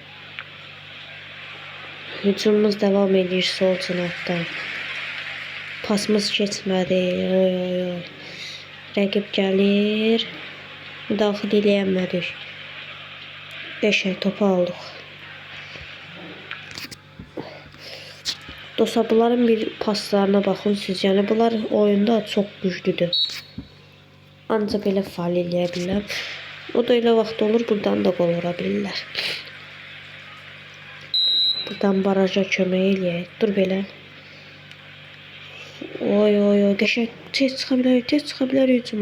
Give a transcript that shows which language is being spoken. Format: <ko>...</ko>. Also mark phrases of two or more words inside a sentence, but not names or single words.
<az>Hücumumuz devam edir sol cinatdan. Pasımız keçmədi. Oy. Rəqib gəlir. Daxil eləyəmədik. Qəşəng topu aldıq.</az> <tr>Dostlar bunların bir paslarına bakın siz. Yani bunlar oyunda çok güçlüdür.</tr> <az>Ancaq belə faal eləyə bilər. O da elə vaxt olur buradan da gol vura bilirlər. Buradan baraja kömək eləyək. Dur belə. Oy. Qəşəng tez çıxa bilər hücuma.</az>